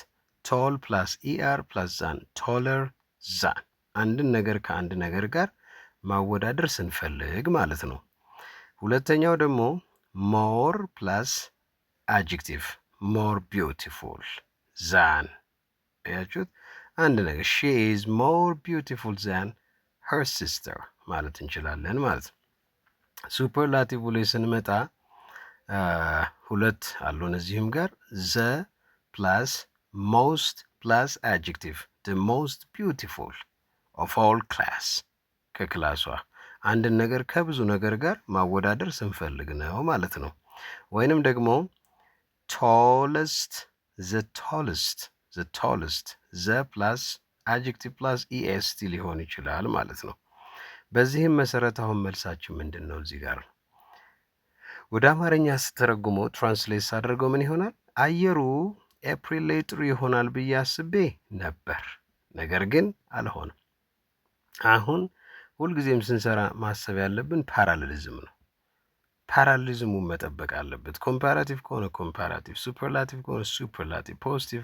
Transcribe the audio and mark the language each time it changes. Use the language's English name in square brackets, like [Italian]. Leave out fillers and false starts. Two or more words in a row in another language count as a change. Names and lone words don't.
[English] tall plus er plus than, taller than። [Amharic] አንድን ነገር ከአንድ ነገር ጋር ማወዳደር ስንፈልግ ማለት ነው። ሁለተኛው ደግሞ [English] more plus adjective more beautiful than። [Amharic] ያችሁት አንድ ነገር [English] she is more beautiful than her sister [Amharic] ማለት እንችላለን ማለት ነው። ሱፐርላቲቭ ላይ ስንመጣ ሁለት አሉን እዚህም ጋር [English] the plus most plus adjective the most beautiful of all class [Amharic] ከክላሷ አንድን ነገር ከብዙ ነገር ጋር ማወዳደር ስንፈልግ ነው ማለት ነው። ወይንም ደግሞ [English] tallest the tallest the plus adjective plus est [Amharic] ሊሆን ይችላል ማለት ነው። በዚህም መሰረት አሁን መልሳችን ምንድን ነው? እዚህ ጋር ወደ አማርኛ ስተረጉመው ትራንስሌት ሳደርገው ምን ይሆናል? አየሩ ኤፕሪል ላይ ጥሩ ይሆናል ብዬ አስቤ ነበር፣ ነገር ግን አልሆነም። አሁን ሁልጊዜም ስንሰራ ማሰብ ያለብን ፓራሌሊዝም ነው። ፓራሌሊዝሙን መጠበቅ አለበት። ኮምፓራቲቭ ከሆነ ኮምፓራቲቭ፣ ሱፐርላቲቭ ከሆነ ሱፐርላቲቭ፣ ፖዚቲቭ